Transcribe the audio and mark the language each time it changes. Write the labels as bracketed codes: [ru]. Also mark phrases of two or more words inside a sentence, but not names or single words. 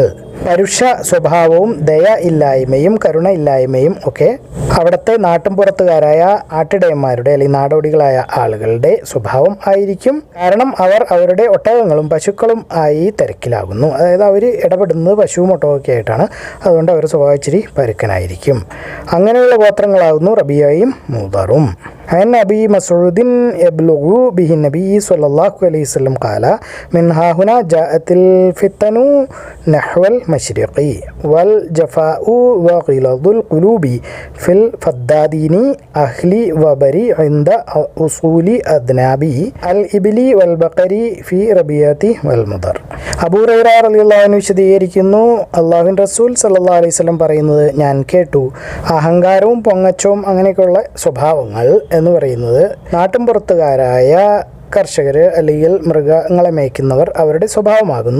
[ml] പരുഷ സ്വഭാവവും ദയ ഇല്ലായ്മയും കരുണ ഇല്ലായ്മയും ഒക്കെ അവിടുത്തെ നാട്ടിൻപുറത്തുകാരായ ആട്ടിടയന്മാരുടെ അല്ലെങ്കിൽ നാടോടികളായ ആളുകളുടെ സ്വഭാവം ആയിരിക്കും. കാരണം അവർ അവരുടെ ഒട്ടകങ്ങളും പശുക്കളും ആയി തിരക്കിലാകുന്നു. അതായത് അവർ ഇടപെടുന്നത് പശുവും ഒട്ടകമൊക്കെ ആയിട്ടാണ്. അതുകൊണ്ട് അവർ സ്വഭാവം ഇച്ചിരി പരുക്കനായിരിക്കും. അങ്ങനെയുള്ള ഗോത്രങ്ങളാകുന്നു റബിയയും മൂദറും. [ar] عن أبي مسعود يبلغ به النبي صلى الله عليه وسلم قال من ها هنا جاءت الفتن نحو المشرق والجفاء وغلظ القلوب في الفدادين أهل وبري عند أصول أذناب الإبل والبقر في ربيعة والمضر. [ml] അബൂ ഹുറൈറ [ar] رضي الله عنه [ml] വിശദീകരിക്കുന്നു, അല്ലാഹുവിൻ്റെ റസൂൽ [ar] صلى الله عليه وسلم [ml] പറയുന്നത് ഞാൻ കേട്ടു. അഹങ്കാരവും പൊങ്ങച്ചവും അങ്ങനെയൊക്കെയുള്ള സ്വഭാവങ്ങൾ എന്ന് പറയുന്നത് നാട്ടിൻപുറത്തുകാരായ കർഷകർ അല്ലെങ്കിൽ മൃഗങ്ങളെ മേയ്ക്കുന്നവർ അവരുടെ സ്വഭാവമാകുന്നു.